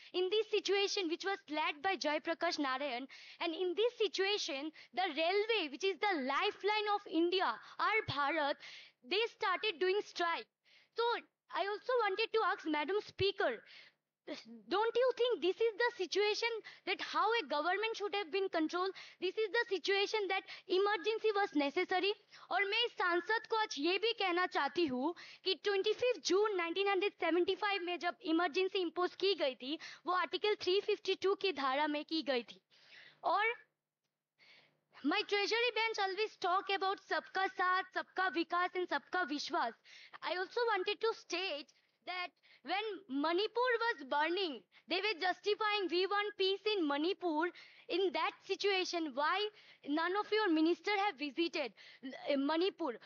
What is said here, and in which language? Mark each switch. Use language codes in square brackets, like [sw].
[en] In this situation, which was led by Jai Prakash Narayan, and in this situation, the railway, which is the lifeline of India, our Bharat, they started doing strike. So I also wanted to ask Madam Speaker, don't you think this is the situation that how a government should have been controlled? This is the situation that emergency was necessary. [hi] और मैं इस सांसद को आज ये भी कहना चाहती हूँ कि 25 जून 1975 में जब इमरजेंसी इंपोज की गई थी, वो आर्टिकल 352 की धारा में की गई थी. [en] और my treasury bench always talk about [hi] सबका साथ, सबका विकास [en] and सबका विश्वास. I also wanted to state that when Manipur was burning, they were justifying we want peace in Manipur. In that situation, why none of your ministers have visited Manipur?